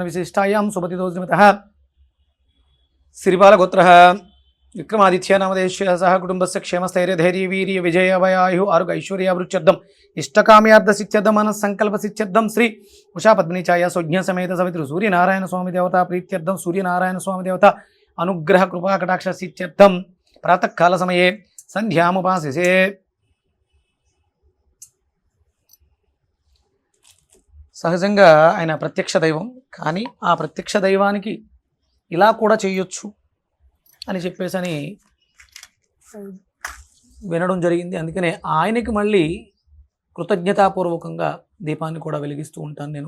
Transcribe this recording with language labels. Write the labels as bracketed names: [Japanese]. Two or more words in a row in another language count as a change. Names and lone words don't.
[Sanskrit] विशिष्टायां शुभतिथोऽस्मितः श्रीपालगोत्रः विक्रमादित्य नामदेश्य सह कुटुंबस्य क्षेमस्थैर्य धैर्य वीर्य विजय वयायु आरोग्य ऐश्वर्यावृच्यर्थम इष्टकाम्यार्थसिद्ध्यर्थम मनस्संकल्पसिद्ध्यर्थम श्री उषा पद्मिनी छाया सौज्ञ समेत सवितृ सूर्यनारायण स्वामी देवता प्रीत्यर्थम सूर्यनारायण स्वामी देवता अनुग्रह कृपा कटाक्ष सिद्ध्यर्थम प्रातः काल समये संध्यामुपासिसे। [Telugu] సహజంగా ఆయన ప్రత్యక్ష దైవం, కానీ ఆ ప్రత్యక్ష దైవానికి ఇలా కూడా చేయొచ్చు అని చెప్పేసి వినడం జరిగింది. అందుకనే ఆయనకి మళ్ళీ కృతజ్ఞతాపూర్వకంగా దీపాన్ని కూడా వెలిగిస్తూ ఉంటాను నేను.